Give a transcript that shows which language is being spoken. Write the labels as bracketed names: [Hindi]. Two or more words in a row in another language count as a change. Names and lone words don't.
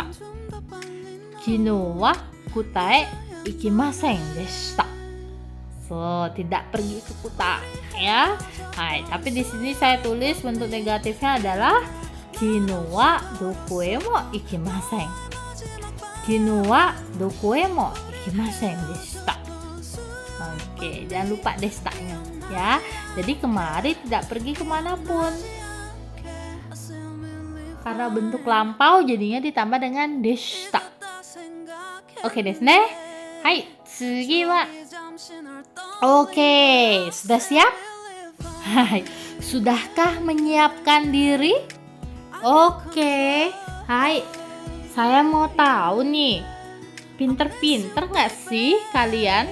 [Japanese] 昨日はKutaへ行きませんでした. [Indonesian] So, tidak pergi ke kuta ya. Hai, tapi di sini saya tulis bentuk negatifnya adalah [Japanese] 昨日はどこへも行きません. 昨日はどこへも行きませんでした. [Indonesian] Oke, jangan lupa deshita-nya ya. Jadi kemarin tidak pergi kemanapun. Karena bentuk lampau jadinya ditambah dengan deshita. [Japanese] オーケーですね。はい、次は. [Indonesian] Oke, sudah siap? Hai, sudahkah menyiapkan diri? Oke, hai, saya mau tahu nih, pinter-pinter nggak sih kalian?